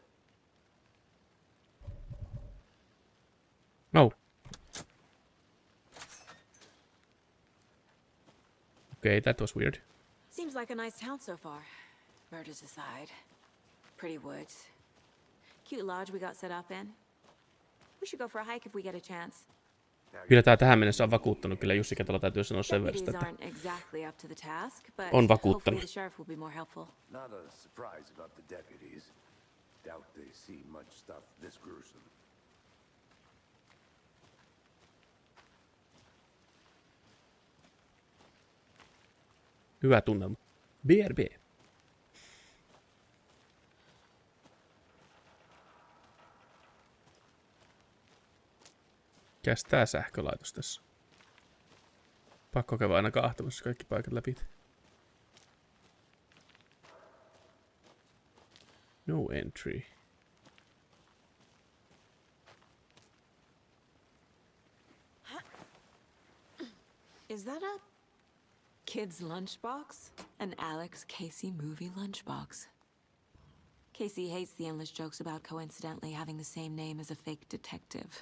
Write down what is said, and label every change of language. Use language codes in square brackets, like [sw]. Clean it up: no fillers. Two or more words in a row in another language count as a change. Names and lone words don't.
[en] Oh. Okay, that was weird. Seems like a nice town so far. Murders aside. Pretty woods. Cute lodge we got set up in. We should go for a hike if we get a chance. [fi] Kyllä tää tähän mennessä on vakuuttanut. Kyllä Jussi Ketola täytyy sanoa sen verran, [en] Deputies [fi] että [en] aren't exactly up to the task, but [fi] on [en] hopefully [fi] vakuuttanut. [en] the sheriff will be more helpful. Not a surprise about the deputies. Doubt they see much stuff this gruesome. [fi] Hyvä tunnelma. BRB. Mikäs tää sähkölaitos tässä? Pakko käydä aina kahtamassa kaikki paikat läpi. [en] No entry. Is that a kid's lunchbox? An Alex Casey movie lunchbox. Casey hates the endless jokes about coincidentally having the same name as a fake detective.